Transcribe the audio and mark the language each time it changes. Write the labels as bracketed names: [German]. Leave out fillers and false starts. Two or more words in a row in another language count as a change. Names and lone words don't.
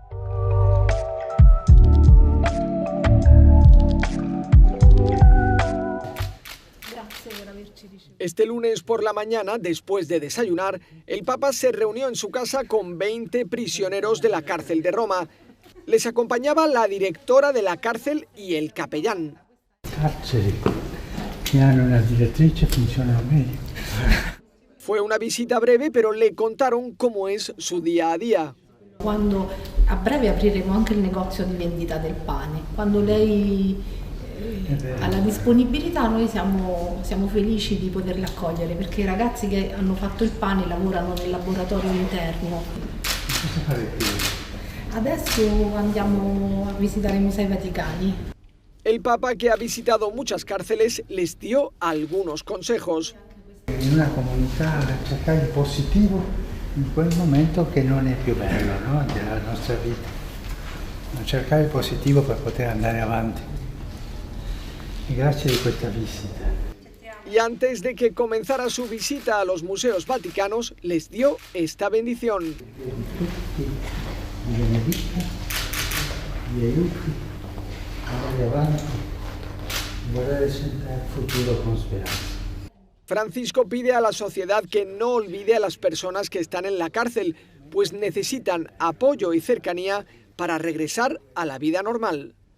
[Spanish] Este lunes por la mañana, después de desayunar, el Papa se reunió en su casa con 20 prisioneros de la cárcel de Roma. Les acompañaba la directora de la cárcel y el capellán. Fue una visita breve, pero le contaron cómo es su día a día. [Italian] Quando a breve apriremo anche il negozio di vendita del pane. Quando lei ha la disponibilità, noi siamo felici di poterli accogliere, perché i ragazzi che hanno fatto il pane lavorano nel laboratorio interno. Adesso andiamo a visitare i Musei Vaticani. El Papa, que ha visitado muchas cárceles, les dio algunos consejos. In una comunità cercare il positivo in quel momento che non è più bello, no? Della nostra vita. Cercare il positivo per poter andare avanti. [Spanish] Y gracias de esta visita. Y antes de que comenzara su visita a los museos vaticanos, les dio esta bendición. Francisco pide a la sociedad que no olvide a las personas que están en la cárcel, pues necesitan apoyo y cercanía para regresar a la vida normal.